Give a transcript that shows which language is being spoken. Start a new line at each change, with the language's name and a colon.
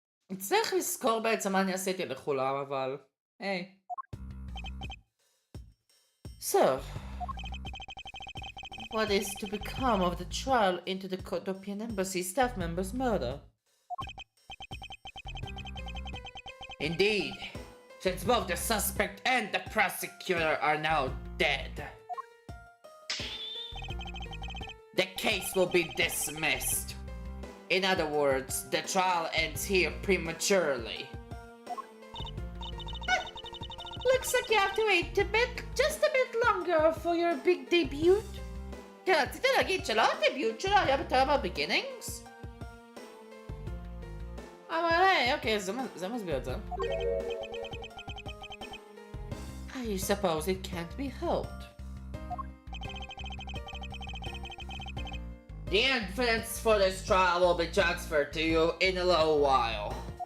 Hebrew: נצטרך לזכור בעצם מה אני עשיתי לכולם, אבל... היי.
English: So, what is to become of the trial into the Kodopian Embassy staff member's murder? Indeed, since both the suspect and the prosecutor are now dead, the case will be dismissed. In other words, the trial ends here prematurely. Looks like you have to wait just a bit longer for your big debut.
Hebrew: כן, רציתי להגיד שלא הדביוט שלו היה ב-Terrible Beginnings? אבל היי, אוקיי, זה מסביר את זה.
English: I suppose it can't be helped. The evidence for this trial will be transferred to you in a little while.